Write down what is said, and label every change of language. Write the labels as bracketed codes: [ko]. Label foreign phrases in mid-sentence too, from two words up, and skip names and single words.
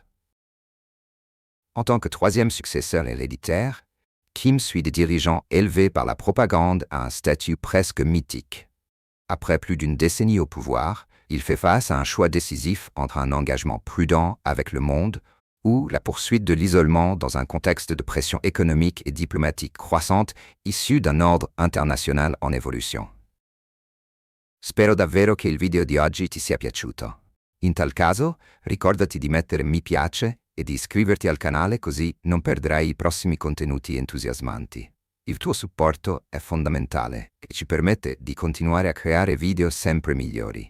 [fr] En tant que troisième successeur héréditaire, Kim suit des dirigeants élevés par la propagande à un statut presque mythique. Après plus d'une décennie au pouvoir, il fait face à un choix décisif entre un engagement prudent avec le monde ou la poursuite de l'isolement dans un contexte de pression économique et diplomatique croissante issue d'un ordre international en évolution. [it] Spero davvero che il video di oggi ti sia piaciuto. In tal caso, ricordati di mettere mi piace e di iscriverti al canale così non perderai i prossimi contenuti entusiasmanti. Il tuo supporto è fondamentale e ci permette di continuare a creare video sempre migliori.